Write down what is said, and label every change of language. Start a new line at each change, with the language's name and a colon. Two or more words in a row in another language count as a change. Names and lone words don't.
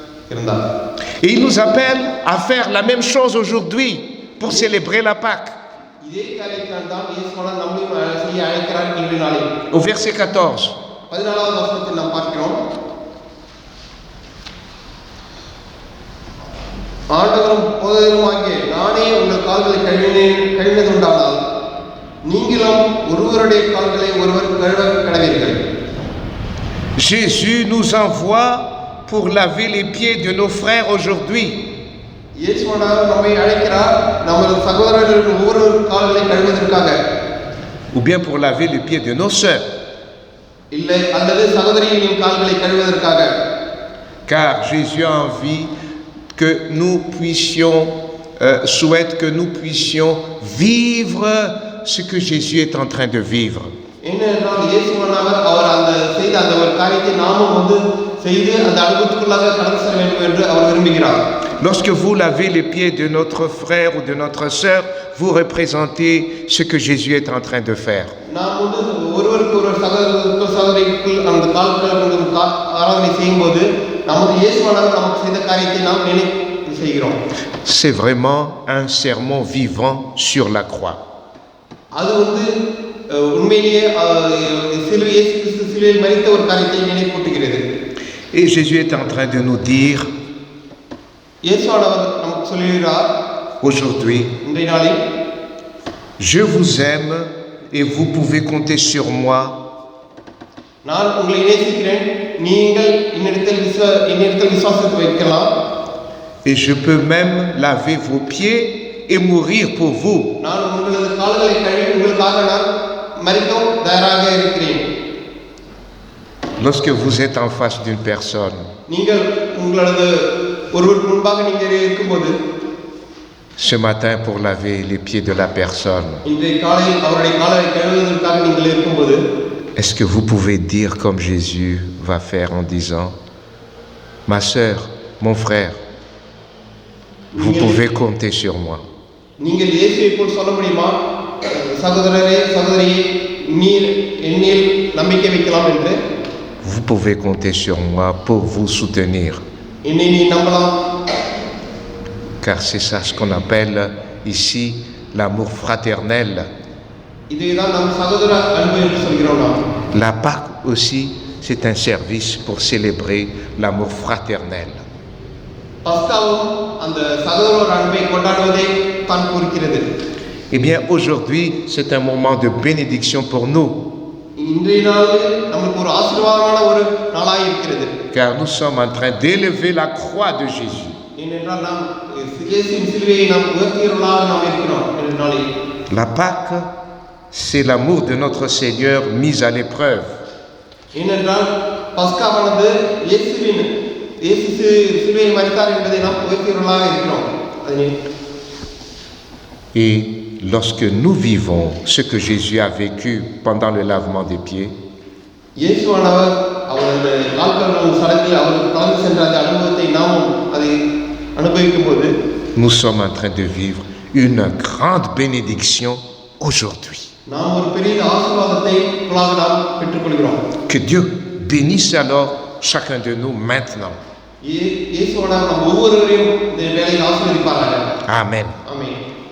Tamil: இருந்தார்.
French: Et il nous appelle à faire la même chose aujourd'hui pour célébrer la Pâque.
Tamil: இதே காரியத்தை தான் இயேசுவானவர் நம்மையும் செய்ய அழைக்கிறார் இன்றைய நாளில்.
French: Au verset 14.
Tamil: 14வது வசனத்தில் நாம் பார்க்கிறோம். ஆண்டவரும் போதகருமாகிய நானே உங்கள் கால்களை கழுவினதுண்டானால் நீங்களும் ஒருவருடைய கால்களை ஒருவர் கழுவ கடவீர்கள்.
French: Jésus nous envoie pour laver les pieds de nos frères aujourd'hui.
Tamil: இயேசுவானவர் நம்மை அழைக்கிறார் நமது சகோதரர்கள் ஒவ்வொரு கால்களை கழுவுவதற்காக.
French: Ou bien pour laver les pieds de nos sœurs.
Tamil: இல்லை அல்லது சகோதரிகளின் கால்களை கழுவுவதற்காக.
French: Car Jésus a envie que nous puissions, souhaite que nous puissions vivre ce que Jésus est en train de vivre.
Tamil: ஏனென்றால் இயேசுவானவர் அவர் அந்த செய்த அந்த ஒரு காரியத்தை நாமும் வந்து செய்து அந்த அனுபவத்துக்குள்ளாக கடந்து செல்ல வேண்டும் என்று அவர் விரும்புகிறார்.
French: Lorsque vous lavez les pieds de notre frère ou de notre sœur, vous représentez ce que Jésus est en train de faire.
Tamil: நாம் வந்து ஒருவருக்கு ஒரு சகோதரிக்கு அந்த கால்களுக்கு ஆராதனை செய்யும்போது நமது இயேசுவானவர் நமக்கு செய்த காரியத்தை நாம் நினைவு செய்கிறோம்.
French: C'est vraiment un sermon vivant sur la croix.
Tamil: அது வந்து உண்மையிலேயே இயேசு கிறிஸ்து சிலுவையில் மரித்த ஒரு காரியத்தை நினைப்பூட்டுகிறது.
French: Et Jésus est en train de nous dire
Tamil: இயேசுவானவர் நமக்கு சொல்கிறார்
French: aujourd'hui,
Tamil: இன்றைய நாளில்
French: je vous aime et vous pouvez compter sur moi.
Tamil: நான் உங்களை நேசிக்கிறேன், நீங்கள் என்னிடத்தில் விசுவாசத்தை வைக்கலாம்.
French: Et je peux même laver vos pieds et mourir pour vous.
Tamil: நான் உங்களது கால்களை கழுவி உங்களுக்காக நான் மரிக்கவும் தயாராக இருக்கிறேன்.
French: Lorsque vous êtes en face d'une personne,
Tamil: நீங்கள் உங்களது ஒருவருக்கு முன்பாக நீங்கள் இருக்கும்போது
French: ce matin pour laver les pieds de la personne,
Tamil: இன்றைய காலையில் அவருடைய காலை கழுவுவதற்காக நீங்கள் இருக்கும்போது
French: est-ce que vous pouvez dire comme Jésus va faire en disant, ma sœur, mon frère, vous pouvez compter sur moi.
Tamil: நீங்கள் இயேசுவை போல் சொல்ல முடியுமா, சகோதரரே சகோதரியே நீர் என்னில் நம்பிக்கை வைக்கலாம் என்று?
French: Vous pouvez compter sur moi pour vous soutenir.
Tamil: என்னை நீ நம்பலாம்.
French: Car c'est ça ce qu'on appelle ici l'amour fraternel.
Tamil: இதுதான் நாம் சகோதர அன்பு என்று சொல்கிறோம். நாம்
French: La Pâque aussi, c'est un service pour célébrer l'amour fraternel.
Tamil: பஸ்காவும் அந்த சகோதர அன்பை கொண்டாடுவதை தான் குறிக்கிறது.
French: Eh bien, aujourd'hui, c'est un moment de bénédiction pour nous.
Tamil: இன்றைய நாளில் நமக்கு ஒரு ஆசீர்வாதமான ஒரு நாளாக இருக்கிறது.
French: Car nous sommes en train d'élever la croix de Jésus.
Tamil: ஏனென்றால் நாம் இயேசுவின் சிலுவையை நாம் உயர்த்தியவர்களாக நாம் இருக்கிறோம் இந்த நாளில்.
French: La Pâque, c'est l'amour de notre Seigneur mis à l'épreuve.
Tamil: ஏனென்றால் பஸ்காவானது இயேசு சிலுவையில் மரித்தார் என்பதை நாம் உயர்த்தியவர்களாக இருக்கிறோம்.
French: Et lorsque nous vivons ce que Jésus a vécu pendant le lavement des pieds,
Tamil: இயேசுவானவர் அவரது கால்கள் சடங்கில் அவர் கலந்து சென்ற அந்த அனுபவத்தை நாமும் அதை அனுபவிக்கும் போது
French: nous sommes en train de vivre une grande bénédiction aujourd'hui.
Tamil: நாம் ஒரு பெரிய ஆசீர்வாதத்தை நாம் பெற்றுக்கொள்கிறோம்.
French: Que Dieu bénisse alors chacun de nous maintenant.
Tamil: இயேசுவானவர் நம் ஒவ்வொருவரையும் இந்த வேளையில் ஆசீர்வதிப்பாராக.
French: Amen.
Tamil: ஆமென்.